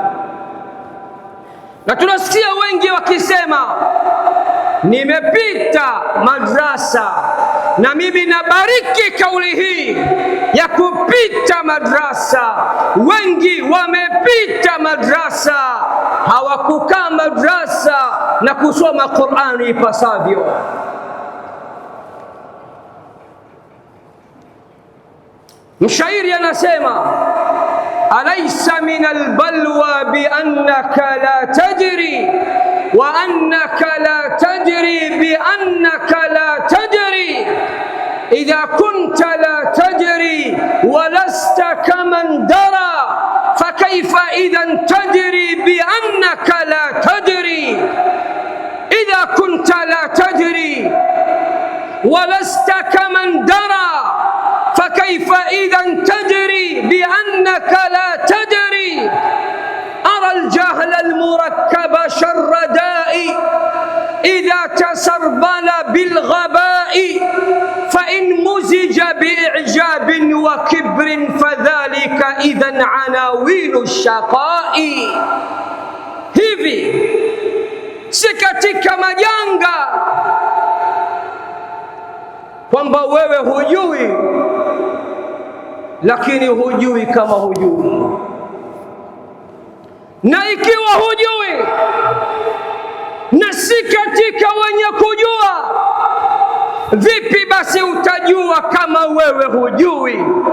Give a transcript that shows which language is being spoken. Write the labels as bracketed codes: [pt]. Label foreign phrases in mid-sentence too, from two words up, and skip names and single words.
[sw] Na tunasikia wengi wakisema nimepita madrasa, na mimi nabariki kauli hii ya kupita madrasa. Wengi wamepita madrasa, hawakukaa madrasa na kusoma Qur'ani ipasavyo. Mshairi anasema [ar] أليس من البلوى بأنك لا تدري وأنك لا تدري بأنك لا تدري إذا كنت لا تدري ولست كمن درى فكيف إذن تدري بأنك لا تدري إذا كنت لا تدري ولست كمن درى فكيف إذا تجري بأنك لا تدري أرى الجهل المركب شر داء إذا تسربل بالغباء فإن مزج بإعجاب وكبر فذلك إذا عناوين الشقاء. [sw] Hivi si katika majanga kwamba wewe hujui, lakini hujui kama hujui. Na ikiwa hujui na si katika wenye kujua, vipi basi utajua kama wewe hujui?